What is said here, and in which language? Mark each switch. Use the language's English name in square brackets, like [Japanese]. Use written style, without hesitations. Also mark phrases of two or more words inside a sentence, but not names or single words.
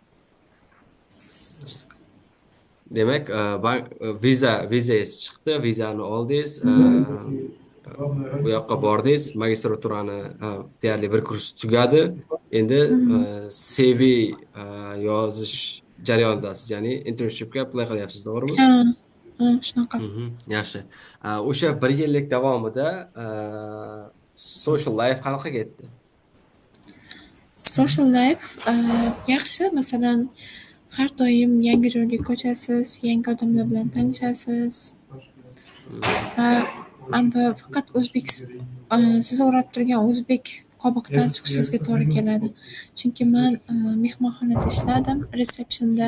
[Uzbek] Demak, vizangiz chiqdi, vizani oldingiz, u yoqqa bordingiz, magistraturani deyarli bir kurs tugadi. Endi CV yozish jarayonidasiz, ya'ni internshipga apply qilyapsiz, to'g'rimi? Shunaqa. Yaxshi. O'sha 1 yillik davomida [English] social life [Uzbek] qanaqa ketdi? [English] Social life yaxshi. [Uzbek] Masalan, har doim yangi joyga ko'chasiz, yangi odamlar bilan tanishasiz. Faqat sizni o'rab turgan o'zbek qobiqdan chiqishingizga to'g'ri keladi. Chunki men mehmonxonada ishladim, resepsiyonda.